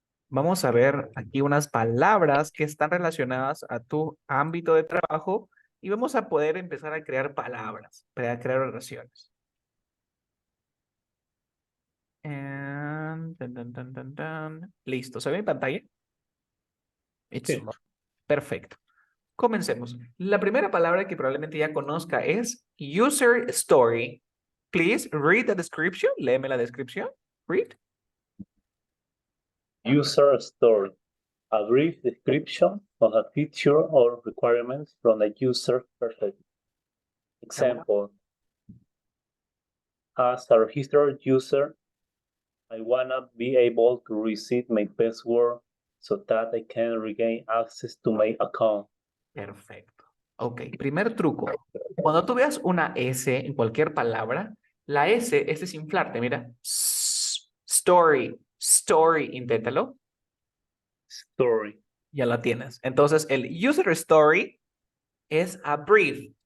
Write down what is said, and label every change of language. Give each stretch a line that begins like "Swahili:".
Spanish: Vamos a ver aquí unas palabras que están relacionadas a tu ámbito de trabajo y vamos a poder empezar a crear palabras, para crear oraciones. Tan, tan, tan, tan, tan. Listo, ¿se ve en pantalla? Sí. Perfecto. Comencemos. La primera palabra que probablemente ya conozca es user story.
English: Please read the description.
Spanish: Léeme la descripción. Read.
English: User story. A brief description of a feature or requirements from a user perspective. Example, as a registered user, I wanna be able to reset my password so that I can regain access to my account.
Spanish: Perfecto. Ok, primer truco. Cuando tú veas una S en cualquier palabra, la S es desinflarte. Mira. Story. Story. Inténtalo.
English: Story.
Spanish: Ya la tienes. Entonces, el user story es
English: a brief.